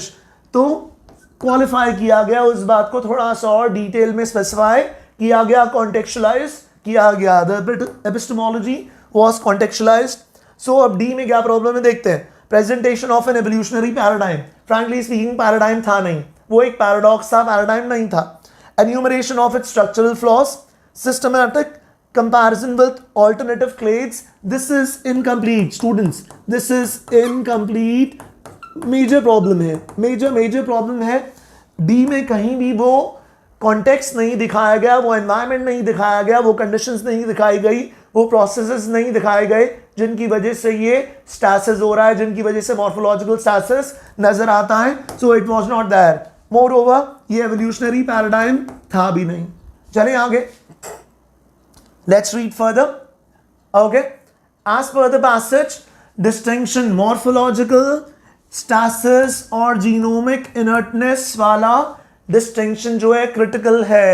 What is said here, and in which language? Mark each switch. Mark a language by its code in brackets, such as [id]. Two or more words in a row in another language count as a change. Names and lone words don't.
[hi] तो क्वालिफाई किया गया, उस बात को थोड़ा सा और डिटेल में स्पेसिफाई किया गया, कॉन्टेक्चुअलाइज किया गया. [en] The epistemology was contextualized. So [hi] अब डी में क्या प्रॉब्लम है देखते हैं. [en] Presentation of an evolutionary paradigm. Frankly speaking [hi] पैराडाइम था नहीं, वो एक पैराडॉक्स था, पैराडाइम नहीं था. [en] Enumeration of its structural flaws. Systematic comparison with alternative clades. This is incomplete students. This is incomplete. Major problem है. Major problem [hi] है. D में कहीं भी वो context नहीं दिखाया गया, वो environment नहीं दिखाया गया, वो conditions नहीं दिखाई गई, वो processes नहीं दिखाए गए जिनकी वजह से ये stasis हो रहा है, जिनकी वजह से morphological stasis नजर आता है. [en] So it was not there. Moreover [hi] ये एवोल्यूशनरी पैराडाइम था भी नहीं। चले आगे, [en] Let's read further. [hi] ओके, [en] As per the passage distinction morphological stasis [hi] और [en] genomic inertness [hi] वाला डिस्टिंक्शन जो है क्रिटिकल है।